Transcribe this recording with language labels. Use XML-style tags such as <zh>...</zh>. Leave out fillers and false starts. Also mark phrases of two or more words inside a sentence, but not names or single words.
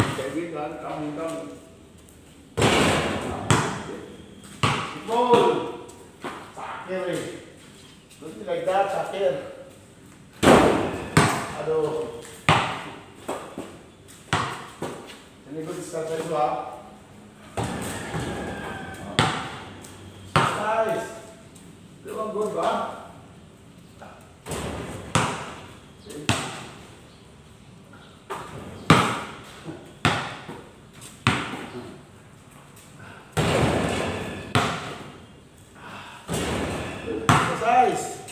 <en>Again, down. Goal! Sakir eh. Don't be like that, Sakir.</en> <id>Aduh. Ini gue discard dulu ah. Nice. Itu kan good ba? Nice.</id>